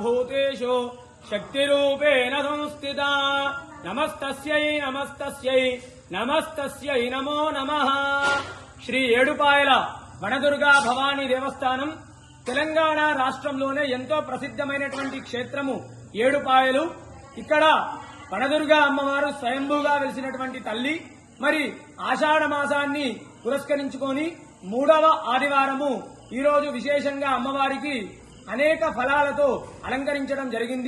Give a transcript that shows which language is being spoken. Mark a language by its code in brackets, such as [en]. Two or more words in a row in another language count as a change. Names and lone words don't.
[sa] सर्वभूतेषु शक्तिरूपेण संस्थिता नमस्तस्यै नमस्तस्यै नमस्तस्यै नमो नमः। [te] శ్రీ ఏడుపాయల వనదుర్గా భవానీ దేవస్థానం తెలంగాణ రాష్ట్రంలోనే ఎంతో ప్రసిద్ధమైనటువంటి క్షేత్రము ఏడుపాయలు. ఇక్కడ వనదుర్గా అమ్మవారు స్వయంభూగా వెలిసినటువంటి తల్లి. మరి ఆషాఢ మాసాన్ని పురస్కరించుకొని 3వ ఆదివారము ఈరోజు విశేషంగా అమ్మవారికి అనేక ఫలాలతో అలంకరించడం జరిగింది.